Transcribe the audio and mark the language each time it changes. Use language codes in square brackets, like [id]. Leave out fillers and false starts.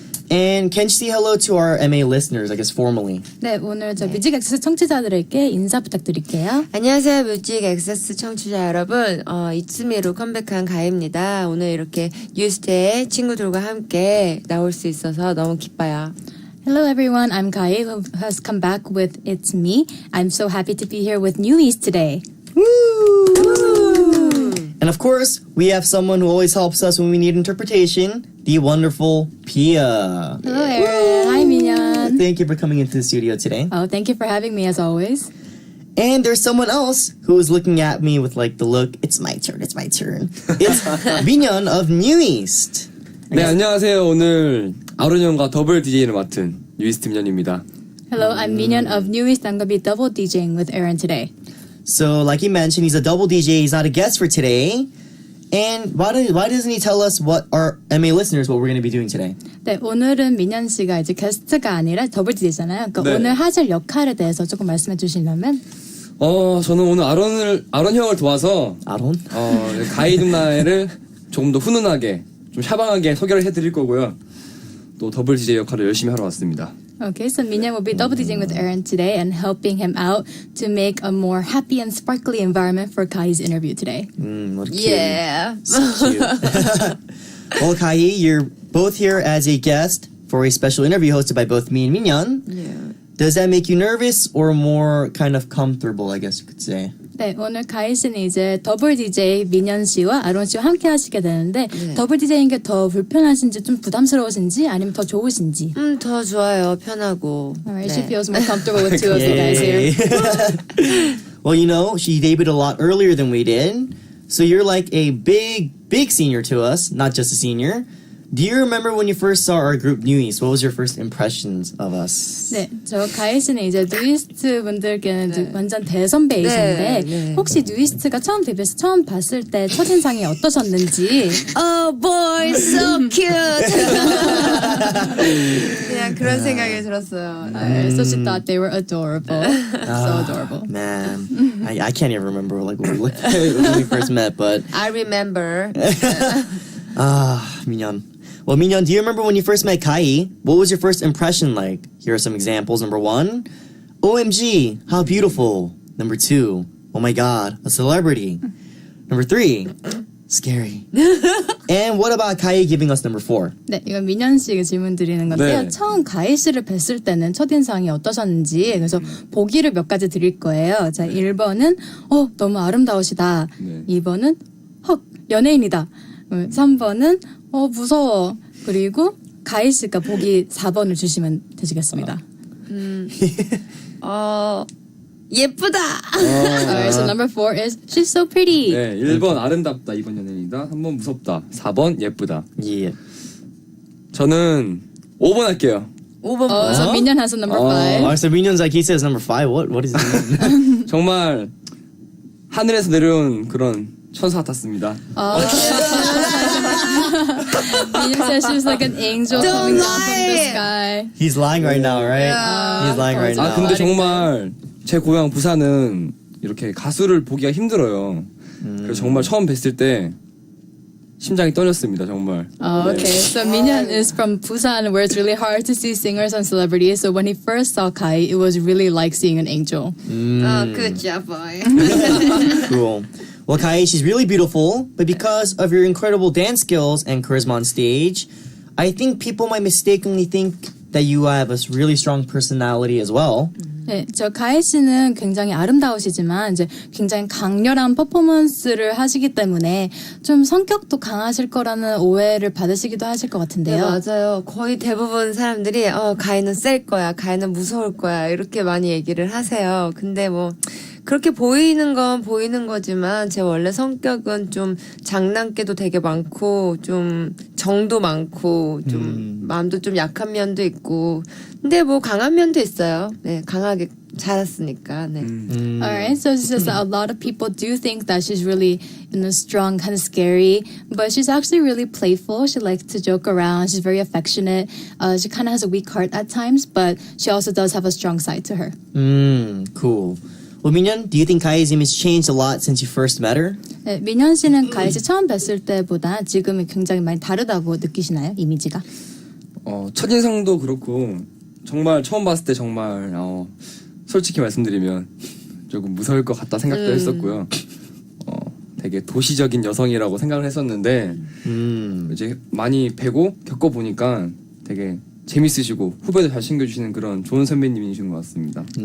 [en] And can you say hello to our MA listeners, I guess formally? [ko] 네, 오늘 저 뮤직 액세스 청취자들에게 인사 부탁드릴게요. 안녕하세요, 뮤직 액세스 청취자 여러분. 이츠미로 컴백한 가희입니다. 오늘 이렇게 뉴스데이 친구들과 함께 나올 수 있어서 너무 기뻐요. [en] Hello everyone, I'm Kahi who has come back with It's Me. I'm so happy to be here with Newies today. And of course, we have someone who always helps us when we need interpretation, the wonderful Pia. Hello Aron. Hi Minhyun. Thank you for coming into the studio today. Oh, thank you for having me as always. And there's someone else who is looking at me with like the look, it's my turn. It's Minhyun of New East. [ko] 네, 안녕하세요. 오늘 아론 형과 더블 DJ를 맡은 뉴이스트 민현입니다. [en] Hello, I'm Minhyun of Newies. I'm going to be double DJing with Aron today. So, like he mentioned, he's a double DJ. He's not a guest for today. And why doesn't he tell us what our MA listeners what we're going to be doing today? [ko] 네, 오늘은 민현 씨가 이제 게스트가 아니라 더블 DJ잖아요. 그러니까 네. 오늘 하실 역할에 대해서 조금 말씀해 주시려면 저는 오늘 아론 형을 도와서 아론? 가희 누나를 조금 더 훈훈하게 좀 샤방하게 소개를 해드릴 거고요. 또 더블 DJ 역할을 열심히 하러 왔습니다. [en] Okay, so Minhyun will be double DJing with Aron today and helping him out to make a more happy and sparkly environment for Kahi's interview today. What a cute. Yeah. So cute. Well, Kahi, you're both here as a guest for a special interview hosted by both me and Minhyun. Yeah. Does that make you nervous or more kind of comfortable, I guess you could say? [ko] 네, 오늘 가희 씨는 이제 더블 DJ 민현 씨와 아론 씨와 함께 하시게 되는데 더블 DJ인 게 더 불편하신지 좀 부담스러우신지 아니면 더 좋으신지. 더 좋아요. 편하고. [en] Alright, [ko] 네. [en] she feels more comfortable with two of you guys here. Well, you know, she debuted a lot earlier than we did. So you're like a big senior to us, not just a senior. Do you remember when you first saw our group Newies? What was your first impressions of us? [ko] 네, 저 가희 씨는 이제 뉴이스트 분들께는 완전 대선배이신데 네. 혹시 뉴이스트가 처음 데뷔해서 처음 봤을 때 첫인상이 어떠셨는지. [en] Oh boy, so cute. [ko] 그냥 그런 생각이 들었어요. [en] So she thought they were adorable. So adorable. Man, I can't even remember like when we first met, but I remember. Minhyun. Well, Minhyun, do you remember when you first met Kahi? What was your first impression like? Here are some examples. Number 1, OMG, how beautiful. Number 2, oh my god, a celebrity. Number 3, scary. And what about Kahi giving us number 4? [ko] 네, 이건 민현 씨가 질문 드리는 건데요. 네. 처음 가희 씨를 뵀을 때는 첫인상이 어떠셨는지 그래서 보기를 몇 가지 드릴 거예요. 자, 1번은 너무 아름다우시다. 네. 2번은 헉, 연예인이다. 3번은 무서워. 그리고 가희 씨가 보기 4번을 주시면 되시겠습니다. 예쁘다. [en] Alright, so number 4 is she's so pretty. [ko] 네, 1번 아름답다, 2번 연예인이다, 3번 무섭다, 4번 예쁘다. [en] Yeah. [ko] 저는 5번 할게요. 5번. [en] So 민현 has a number 5. Oh, so Minhyun's like, he says number 5. What is it? [ko] 정말 하늘에서 내려온 그런 천사 같았습니다. [en] 민현 says she's like an angel coming down from the sky. He's lying right now, right? He's lying right 아 now. [ko] 근데 정말 제 고향 부산은 이렇게 가수를 보기가 힘들어요. 그래서 정말 처음 뵀을 때 심장이 떨렸습니다, 정말. [en] Oh, okay. So Minhyun is from Busan, where it's really hard to see singers and celebrities. So when he first saw Kai, it was really like seeing an angel. Good job, boy. Cool. Well, Kahi, she's really beautiful, but because of your incredible dance skills and charisma on stage, I think people might mistakenly think that you have a really strong personality as well. [ko] 네, 저 가희 씨는 굉장히 아름다우시지만 이제 굉장히 강렬한 퍼포먼스를 하시기 때문에 좀 성격도 강하실 거라는 오해를 받으시기도 하실 것 네, 같은데요. 맞아요. 거의 대부분 사람들이 가희는 셀 거야, 가희는 무서울 거야 이렇게 많이 얘기를 하세요. 근데 뭐 그렇게 보이는 건 보이는 거지만 제 원래 성격은 좀 장난기도 되게 많고 좀 정도 많고 좀 마음도 좀 약한 면도 있고 근데 뭐 강한 면도 있어요. 네, 강하게 자랐으니까. 네. [en] Alright, so she says that a lot of people do think that she's really, strong, kind of scary, but she's actually really playful. She likes to joke around. She's very affectionate. She kind of has a weak heart at times, but she also does have a strong side to her. Cool. Well, Minhyun, do you think Kahi's image changed a lot since you first met her? [ko] 네, 민현 씨는 가희 씨 처음 뵀을 때보다 지금이 굉장히 많이 다르다고 느끼시나요? 이미지가? 첫인상도 그렇고 정말 처음 봤을 때 정말 솔직히 말씀드리면 조금 무서울 것 같다 생각도 했었고요. 되게 도시적인 여성이라고 생각을 했었는데 이제 많이 뵈고 겪어보니까 되게 재밌으시고 후배도 잘 챙겨주시는 그런 좋은 선배님이신 것 같습니다.